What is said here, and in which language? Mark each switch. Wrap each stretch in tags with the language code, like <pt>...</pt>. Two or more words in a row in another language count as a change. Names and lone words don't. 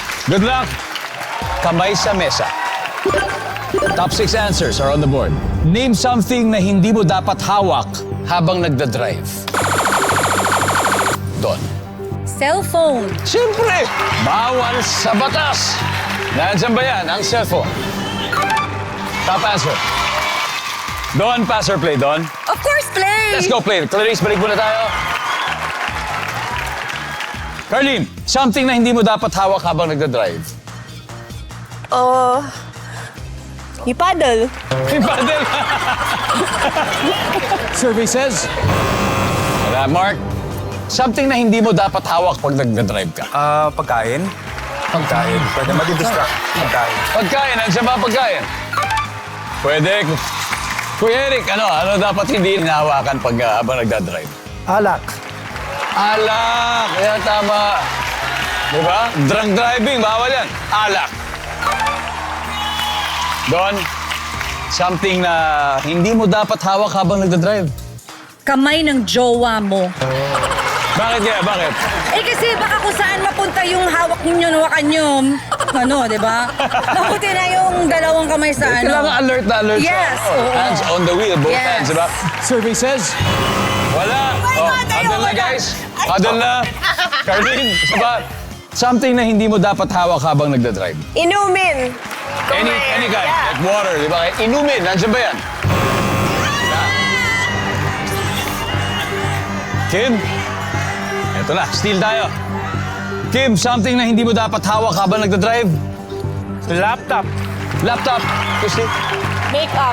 <en>Good luck.</en> <tl>Kamay sa mesa.</tl> <en>Top 6 answers are on the board. Name something</en> <tl>na hindi mo dapat hawak habang nagdadrive. Don. Cellphone. Siyempre, bawal sa batas. Nandiyan ba yan, ang cellphone?</tl> <en>Top answer. Don, pass or play, Don? Of course, play! Let's go play.</en> <tl>Clarice, balik muna tayo. Carlene, something na hindi mo dapat hawak habang nagdadrive. Yung paddle.</tl> <en>Yung paddle. Survey says.</en> <tl>Wala, Mark. Something na hindi mo dapat hawak pag nagdadrive ka. Pagkain. Pagkain. Pwede madi-distract. Pagkain. Pagkain, nandiyan ba pagkain? Pwede. Kuya Eric, ano dapat hindi hinahawakan pag habang nagdadrive? Alak. Alak! Kaya tama. Di ba?</tl> <en>Drunk driving,</en> <tl>bawal yan. Alak. Don, something na hindi mo dapat hawak habang nagdadrive. Kamay ng jowa mo. Bakit kaya? Bakit? Eh kasi baka kung saan mapunta yung hawak ninyo, nawakan nyo. Di ba? Mabuti na yung dalawang kamay sa Kailangan alert na alert</tl> <en>Yes,</en> <tl>siya. oo.</tl> <en>Hands on the wheel, both Yes. hands,</en> <tl>di ba?</tl> <en>Survey says,</en> <tl>wala. Huddle na, guys. Huddle na. Carlene, isa ba? Something na hindi mo dapat hawak habang nagdadrive. Inumin.</tl> <en>Any kind, like water,</en> <tl>di ba? Inumin, nandiyan ba yan? Kim? Eto na, steal tayo. Kim, something na hindi mo dapat hawak habang nagdadrive? Laptop. Laptop. Christy? Makeup.</tl>